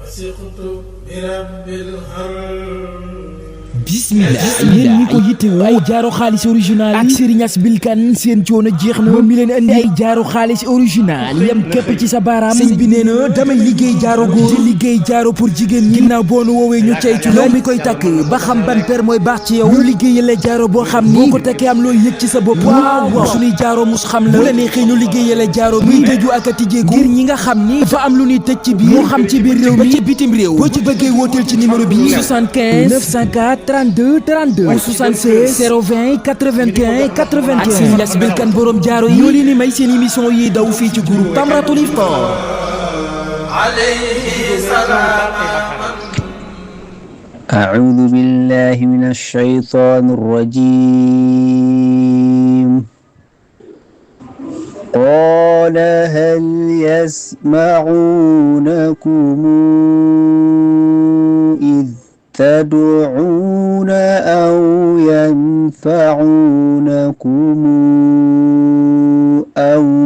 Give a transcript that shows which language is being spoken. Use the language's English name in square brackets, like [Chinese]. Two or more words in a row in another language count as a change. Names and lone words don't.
[Arabic] وثقت برب الهرم [Wolof] bismillah yéen ñi ko yittewoo ay jaaro xaalis original ak Serigne Asbil Kane seen coono jeex na moom mi leen andi ay jaaro xaalis original yam képp ci sa baaraam sëñ bi nee na damay liggéey jaaro góor di liggéey jaaro pour jigéen ñi ginnaaw boo nu woowee ñu ceytu yow mi koy takk ba xam ban per mooy baax ci yow ñu liggéeyale jaaro boo xam ni boo ko takkee am looy yëg ci sa bopp waaw waaw suñuy jaaro mus xam la bu la neexee ñu liggéeyale jaaro muy tëju ak a tijjeeku ngir ñi nga xam ni dafa am lu ñuy tëj ci biir moo xam ci biir réew mi ci bitim réew boo ci bëggee wooteel ci numéro bi 75 904 32 32 ou 76 020 81 81 ak Serigne Asbil Kane borom jaaro yi ñoo leen di may seen émission yi daw fii ci groupe Tamratul Iftar [Arabic] عليه سلام أعوذ بالله من الشيطان الرجيم قال هل يسمعونكم إذ تدعون أو ينفعونكم أو